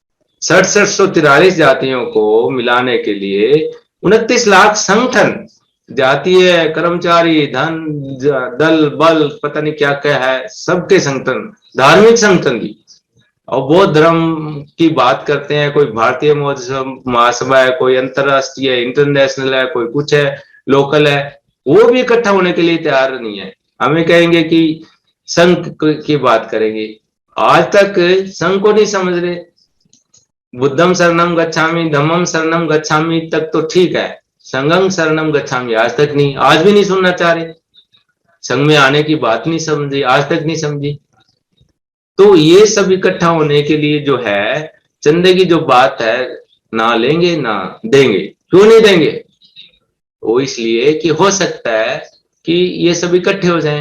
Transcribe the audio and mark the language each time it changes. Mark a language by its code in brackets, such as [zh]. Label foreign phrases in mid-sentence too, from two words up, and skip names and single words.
[hi] 6743 जातियों को मिलाने के लिए 29 लाख संगठन, जातीय कर्मचारी धन दल बल पता नहीं क्या क्या है, सबके संगठन, धार्मिक संगठन भी, और बौद्ध धर्म की बात करते हैं, कोई भारतीय महासभा है, कोई अंतरराष्ट्रीय है, इंटरनेशनल है, कोई कुछ है, लोकल है, वो भी इकट्ठा होने के लिए तैयार नहीं है। हमें कहेंगे कि संघ की बात करेंगे, आज तक संघ को नहीं समझ रहे। [pi] बुद्धम शरणम गच्छामि, धम्मम शरणम गच्छामि [hi] तक तो ठीक है, [pi] संघं शरणम गच्छामि [hi] आज तक नहीं, आज भी नहीं सुनना चाह रहे। संघ में आने की बात नहीं समझी, आज तक नहीं समझी। तो ये सब इकट्ठा होने के लिए जो है, चंदे की जो बात है, ना लेंगे ना देंगे। क्यों नहीं देंगे? वो इसलिए कि हो सकता है कि ये सब इकट्ठे हो जाएं।